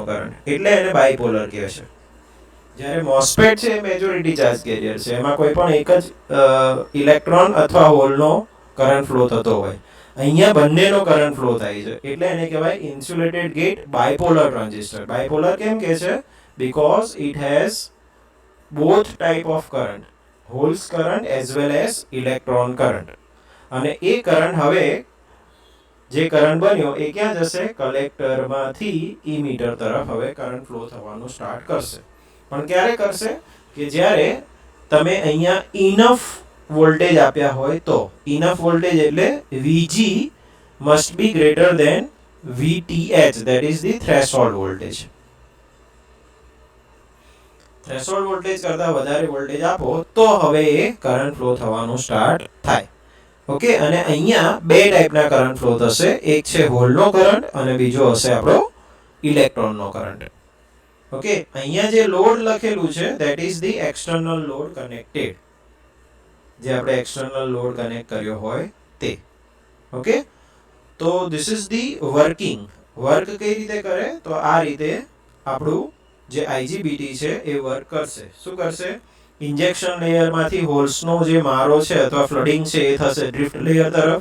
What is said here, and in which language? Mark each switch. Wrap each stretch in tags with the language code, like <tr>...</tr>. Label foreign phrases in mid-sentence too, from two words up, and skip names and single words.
<gu>કરંટ એટલે એને બાયપોલર કહે છે જ્યારે MOSFET છે એ</gu> <en>majority charge carrier</en> <gu>છે એમાં કોઈ પણ એક જ ઇલેક્ટ્રોન અથવા હોલનો</gu> <en>current flow</en> <gu>થતો હોય અહીંયા બંનેનો</gu> <en>current flow</en> <gu>થાય છે એટલે એને કહેવાય</gu> <en>insulated gate bipolar transistor bipolar</en> <gu>કેમ કહે છે because</gu> <en>it has both type of current holes current as well as electron current</en> <gu>અને એ કરંટ હવે જે કરંટ બન્યો એ ક્યાં જશે કલેક્ટરમાંથી ઇમીટર તરફ હવે</gu> <en>current flow</en> <gu>થવાનું સ્ટાર્ટ કરશે પણ ક્યારે કરશે કે જ્યારે તમે અહીંયા</gu> <en>enough voltage</en> <gu>આપ્યા હોય તો</gu> <en>enough voltage</en> <gu>એટલે</gu> <en>VG must be greater than VTH that is the threshold voltage threshold voltage</en> <gu>કરતા વધારે વોલ્ટેજ આપો તો હવે એ</gu> <en>current flow</en> <gu>થવાનું સ્ટાર્ટ થાય ઓકે અને અહીંયા બે ટાઈપના</gu> <en>current flow</en> <gu>થશે એક છે હોલનો કરંટ અને બીજો હશે આપણો ઇલેક્ટ્રોનનો કરંટ ઓકે અહીંયા જે લોડ લખેલું છે</gu> <en>that is the external load connected</en> <gu>જે આપણે</gu> <en>external load connect</en> <gu>કર્યો હોય તે ઓકે તો</gu> <en>this is the working</en> <gu>વર્ક કઈ રીતે કરે તો આ રીતે આપણું જે IGBT છે એ વર્ક કરશે શું કરશે ઇન્જેક્શન લેયરમાંથી હોલ્સનો જે મારો છે અથવા ફ્લડિંગ છે એ થશે</gu> <en>drift layer</en> <gu>તરફ.</gu>